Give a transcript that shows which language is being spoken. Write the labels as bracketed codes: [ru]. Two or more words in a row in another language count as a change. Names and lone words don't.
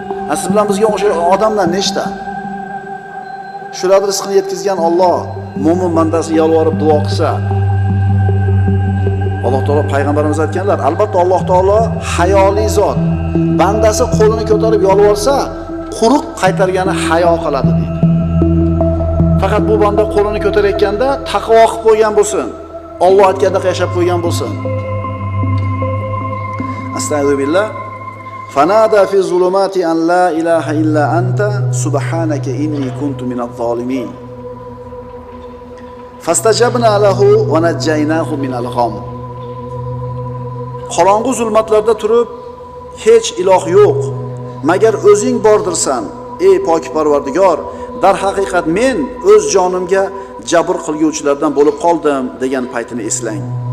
[uz] Ha, siz bilan bizga o'sha odamlar nechta? Shularni rizqini yetkazgan Alloh mo'min bandasi yolvorib duo qilsa, Alloh taolo, payg'ambarimiz aytganlar, albatta, Alloh taolo hayoli zot. Bandasi qo'lini ko'tarib yolvorsa, quruq qaytargani hayo qiladi, deydi. Faqat bu banda qo'lini ko'tarayotganda taqvo qilib qo'ygan bo'lsin, Alloh aytgandek yashab qo'ygan bo'lsin. Astagfirullah. [ar] "فنادى في الظلمات أن لا إله إلا أنت سبحانك إني كنت من الظالمين. فاستجبنا له ونجيناه من الغم." [uz] Qorong'u zulmatlarda turib, "Hech iloh yo'q, magar o'zing bordirsan, ey pok Parvardigor. Darhaqiqat, men o'z jonimga jabr qilguvchilardan bo'lib qoldim", degan paytini eslang.